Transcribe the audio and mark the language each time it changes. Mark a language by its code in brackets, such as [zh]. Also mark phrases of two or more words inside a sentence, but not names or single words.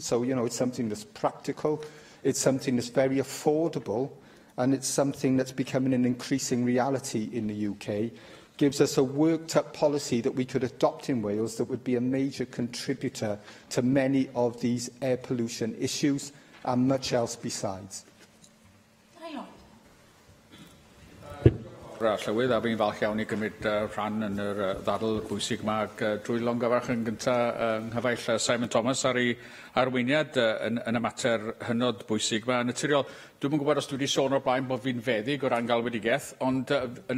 [en] So, you know, it's something that's practical, it's something that's very affordable, and it's something that's becoming an increasing reality in the UK. gives us a worked-up policy that we could adopt in Wales that would be a major contributor to many of these air pollution issues and much else besides. [cy] Llywydd, a fi'n falch iawn i gymryd rhan yn yr ddadl bwysig yma. Drwy longyfarch yn gyntaf nghyfaill Simon Thomas ar ei arweiniad yn y mater hynod bwysig yma. Yn naturiol, dwi'n yn gwybod os dwi wedi sôn o'r blaen bod fi'n feddyg o ran galwedigaeth, ond yn